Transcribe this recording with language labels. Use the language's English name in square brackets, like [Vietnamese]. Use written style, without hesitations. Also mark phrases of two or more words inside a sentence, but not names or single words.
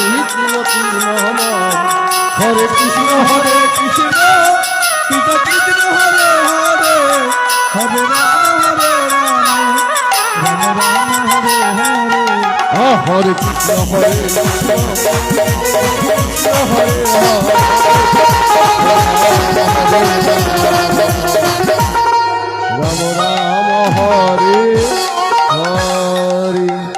[Sanskrit] শ্রীমতী মহামায়া হরে কৃষ্ণ হরে কৃষ্ণ কৃষ্ণ কৃষ্ণ হরে হরে হরে রাম রাম রাম হরে হরে হরে কৃষ্ণ হরে কৃষ্ণ কৃষ্ণ হরে হরে রাম রাম হরে হরে।